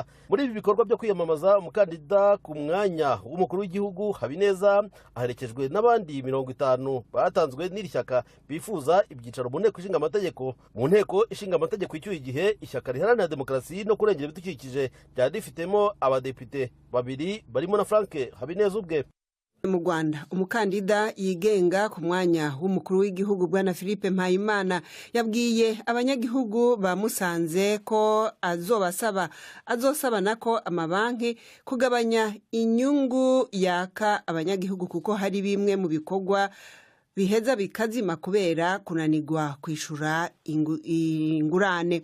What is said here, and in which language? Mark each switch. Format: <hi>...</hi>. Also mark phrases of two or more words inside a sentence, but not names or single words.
<rw>Muri ibi bikorwa byo kwiyamamaza, umukandida ku mwanya w'umukuru w'igihugu Habineza aherekejwe n'abandi 50 batanzwe n'iri shyaka bifuza ibyicaro mu nteko ishinga amategeko. Mu nteko ishinga amategeko icyuye igihe ishyaka riharanira demokarasi no kurengera ibidukikije ryari rifitemo abadepite 2 barimo na Frank Habineza ubwe.</rw> <rn>mu Rwanda umukandida yigenga ku mwanya w'umukuru w'igihugu bwana Philippe Mpayimana yabwiye abanyagihugu ba Musanze ko azosaba nako amabanki kugabanya inyungu yaka abanyagihugu kuko hari bimwe mu bikorwa biheza bikazima kubera kunanirwa kwishura ingurane.</rn>